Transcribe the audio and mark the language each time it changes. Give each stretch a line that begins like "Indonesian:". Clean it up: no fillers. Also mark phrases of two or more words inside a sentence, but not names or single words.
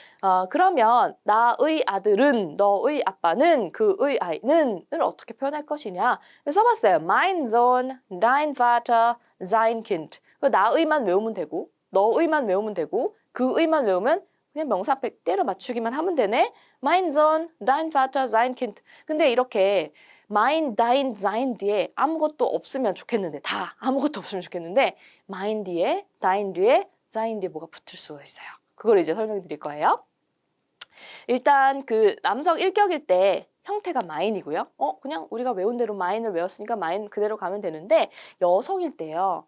Korean: 그러면 나의 아들은, 너의 아빠는, 그의 아이는을 어떻게 표현할 것이냐 써봤어요.
German: Mein Sohn, dein Vater, sein Kind.
Korean: 나의만 외우면 되고 너의만 외우면 되고 그의만 외우면 그냥 명사 앞에 때려 맞추기만 하면 되네.
German: Mein Sohn, dein Vater, sein Kind.
Korean: 근데 이렇게
German: mein, dein, sein
Korean: 뒤에 아무것도 없으면 좋겠는데 다 아무것도 없으면 좋겠는데 mein 뒤에, dein 뒤에, sein 뒤에 뭐가 붙을 수가 있어요. 그걸 이제 설명해 드릴 거예요. 일단 그 남성 일격일 때 형태가 mein이고요. 그냥 우리가 외운 대로 mein을 외웠으니까 mein 그대로 가면 되는데 여성일 때요.